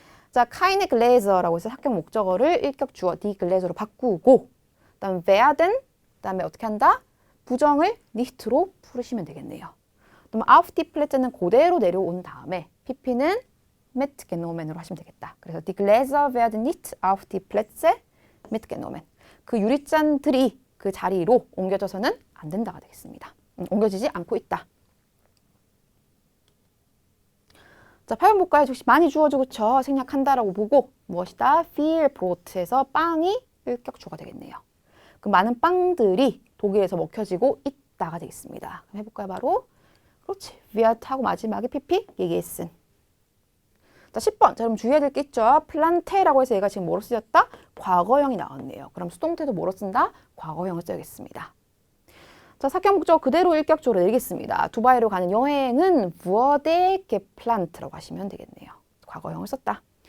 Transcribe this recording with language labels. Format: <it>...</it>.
<ko>자, keine Gläser라고 해서 합격 목적어를 일격 주어 die Gläser로 바꾸고, 그다음 werden, 그다음에 어떻게 한다? 부정을 nicht로 풀으시면 되겠네요. 그럼 auf die Plätze는 그대로 내려온 다음에 pp는 mitgenommen으로 하시면 되겠다. 그래서</ko> <de>die Gläser werden nicht auf die Plätze mitgenommen.</de> <ko>그 유리잔들이 그 자리로 옮겨져서는 안 된다가 되겠습니다. 옮겨지지 않고 있다. 자, 8번 볼까요? 혹시 많이 주어져 그쵸? 생략한다라고 보고 무엇이다? viel brot에서 빵이 일격 주어가 되겠네요. 그 많은 빵들이 독일에서 먹혀지고 있다가 되겠습니다. 그럼 해볼까요? 바로 그렇지. wird 하고 마지막에 pp gegessen. 자, 10번. 자, 그럼 주의해야 될 게 있죠. 플란테라고 해서 얘가 지금 뭐로 쓰였다? 과거형이 나왔네요. 그럼 수동태도 뭐로 쓴다? 과거형을 써야겠습니다. 자, 사격 목적어 그대로 일격주어로 내리겠습니다. 두바이로 가는 여행은 wurde geplant라고 하시면 되겠네요. 과거형을 썼다.</ko>